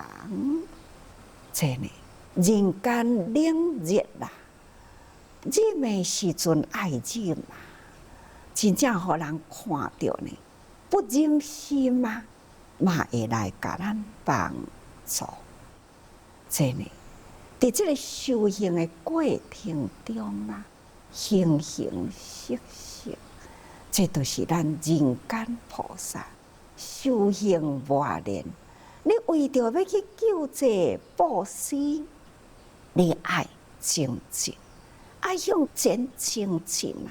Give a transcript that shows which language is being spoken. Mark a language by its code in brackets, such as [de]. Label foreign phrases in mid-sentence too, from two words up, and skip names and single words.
[nan] 真呢，人间冷热啦，热的时阵爱忍啊，真正互人看到呢，不忍心啊，嘛会来甲咱帮助。真呢，伫这个修行的过程中啊，形形色色。这就是咱人间菩萨修行磨练。你为着要去救济布施，你爱精进，爱向前精进啊！